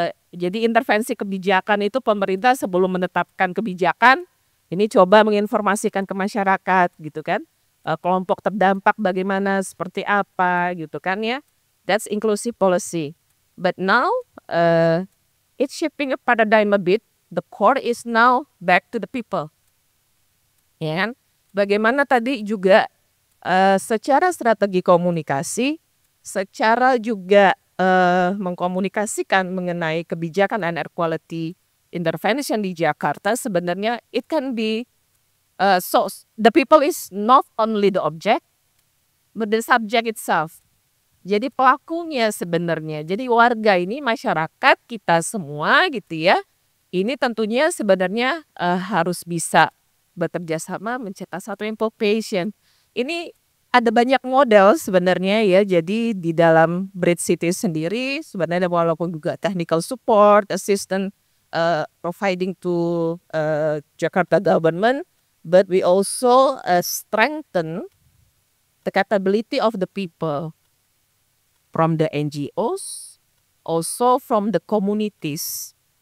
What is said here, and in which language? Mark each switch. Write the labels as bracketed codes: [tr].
[id] Jadi intervensi kebijakan itu pemerintah sebelum menetapkan kebijakan ini coba menginformasikan ke masyarakat gitu kan, kelompok terdampak bagaimana seperti apa gitu kan ya. [en] That's inclusive policy. But now it's shifting a paradigm a bit. The core is now back to the people. [id] Ya kan? Bagaimana tadi juga secara strategi komunikasi, secara juga mengkomunikasikan mengenai kebijakan [en] and air quality intervention [id] di Jakarta sebenarnya [en] it can be So the people is not only the object, but the subject itself. [id] Jadi pelakunya sebenarnya. Jadi warga ini masyarakat kita semua gitu ya. Ini tentunya sebenarnya harus bisa bekerja sama mencetak satu implementation. Ini ada banyak model sebenarnya ya. Jadi di dalam Bridge City sendiri sebenarnya walaupun juga [en] technical support, assistant providing to Jakarta government, but we also strengthen the capability of the people from the NGOs, also from the communities.